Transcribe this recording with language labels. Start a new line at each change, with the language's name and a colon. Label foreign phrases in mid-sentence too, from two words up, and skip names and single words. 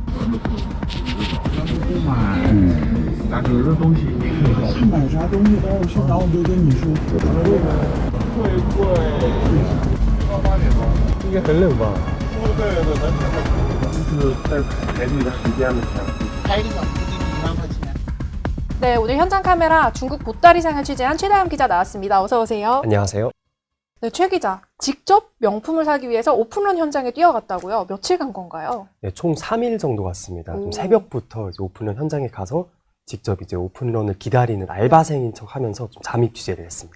Chinese: 不买，但是这东西你可以说买啥东西都要去，然后就跟你说，贵8点多，应该很冷吧？对，就是在排队的时间的前。排1个小时就给你1万块钱。
Korean: 네, 오늘 현장 카메라 중국 보따리상을 취재한 최다음 기자 나왔습니다. 어서 오세요. 안녕하세요. 네, 최 기자. 직접 명품을 사기 위해서 오픈런 현장에 뛰어갔다고요? 며칠 간 건가요? 네, 총 3일 정도 갔습니다. 좀 오. 새벽부터 이제 오픈런 현장에 가서 직접 이제 오픈런을 기다리는 알바생인 척 하면서 좀 잠입 취재를 했습니다.